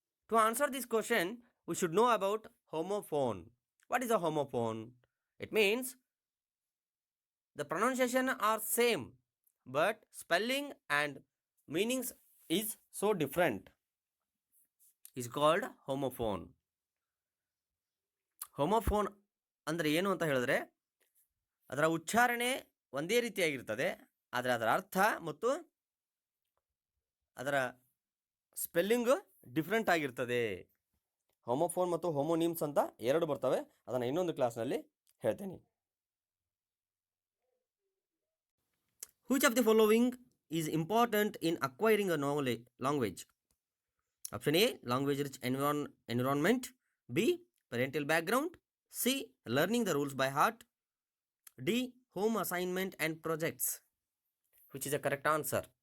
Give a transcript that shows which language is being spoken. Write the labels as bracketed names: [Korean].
[English] To answer this question, we should know about homophone. What is a homophone? It means the pronunciation are same, but spelling and meanings is so different. Is called homophone. [Kannada] Homophone ಅಂದರೆ ಏನು ಅಂತ ಹೇಳಿದ್ರೆ, ಅದರ ಉಚ್ಚಾರಣೆ ಒಂದೇ ರೀತಿಯಾಗಿರ್ತದೆ, ಆದರೆ ಅದರ ಅರ್ಥ ಮತ್ತು ಅದರ ಸ್ಪೆಲ್ಲಿಂಗು ಡಿಫ್ರೆಂಟ್ ಆಗಿರ್ತದೆ. ಹೋಮೋಫೋನ್ ಮತ್ತು ಹೋಮೋನಿಮ್ಸ್ ಅಂತ ಎರಡು ಬರ್ತವೆ, ಅದನ್ನು ಇನ್ನೊಂದು ಕ್ಲಾಸ್ನಲ್ಲಿ ಹೇಳ್ತೇನೆ. [English] Which of the following is important in acquiring a language? Option A, language rich environment. B, parental background. C, learning the rules by heart. D, home assignment and projects. Which is the correct answer?